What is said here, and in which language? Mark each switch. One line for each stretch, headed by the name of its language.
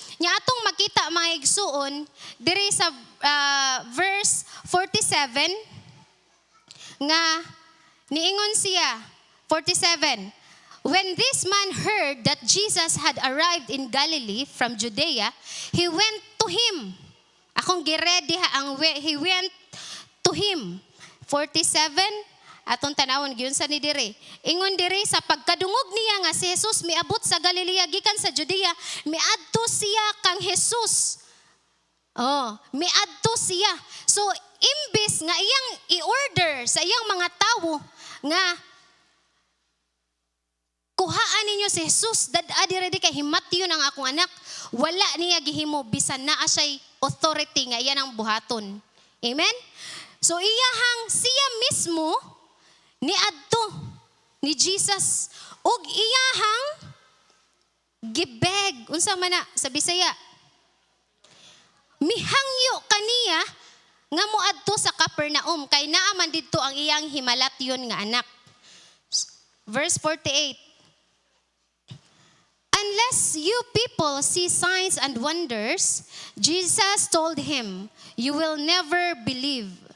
Cebuano: Nya atong makita mga igsuon diri sa verse 47 nga niingon siya 47.
English: When this man heard that Jesus had arrived in Galilee from Judea, he went to him.
Cebuano: Akong giredi ha ang
English: he went to him.
Cebuano: 47 atong tanawon gyud sa ni diri. Ingon diri sa pagkadungog niya nga si Jesus miabot sa Galilea gikan sa Judea, miadto siya kang Jesus. Miadto siya. So imbis nga iyang i-order sa iyang mga tawo nga kuhaan ninyo si Jesus dad-a diri kay himatyon ang akong anak, wala niya gihimo bisan naa siya'y authority nga iyan ang buhaton. Amen? So iyahang siya mismo niadto ni Jesus ug iyahang gibeg unsa man na sa Bisaya mihangyo kaniya nga moadto sa Capernaum kay naa man didto ang iyang himalatyon nga anak.
English: Verse 48. Unless you people see signs and wonders, Jesus told him, you will never believe.